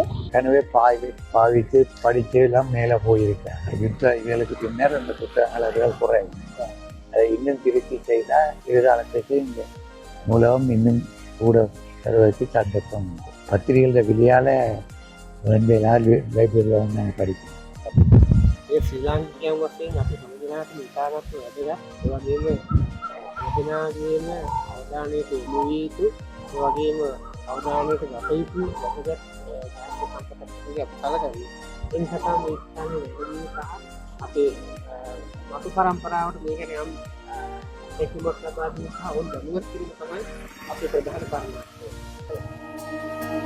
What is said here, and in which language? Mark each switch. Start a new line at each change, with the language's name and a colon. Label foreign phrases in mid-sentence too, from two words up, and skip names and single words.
Tamil: எனவே பாவித்து படித்து எல்லாம் மேலே போயிருக்கேன். யுத்தங்களுக்கு பின்னர் இந்த புத்தகங்கள் அதுகள் குறையும். அதை இன்னும் திருப்தி செய்தால் எதிர்காலத்துக்கு இந்த நூலகம் இன்னும் கூட தருவதற்கு சந்தர்ப்பம் உண்டு. பத்திரிகைகள விலையால் வந்து எல்லாரும் லைப்ரரியில் வந்து நாங்கள் படிக்கிறோம்.
Sinhala: ශ්‍රී ලාංකිකයන් වශයෙන් අපි හැමදෙනාටම ඉතාමත් වැදගත්. ඒ වගේම හැමදෙනාගේම අවධානයට යොමු විය යුතු, ඒ වගේම අවධානයට ගත යුතු වැදගත් සම්පතක් අපි සැලකමු. ඒ නිසා තමයි මේ ස්ථානයේ වැඩිම සහ අපේ මතු පරම්පරාවට මේ ගැන යම් එක්කමක් ලබා දීම සහ ඔවුන් දැනුවත් කිරීම තමයි අපේ ප්‍රධාන කාරණා.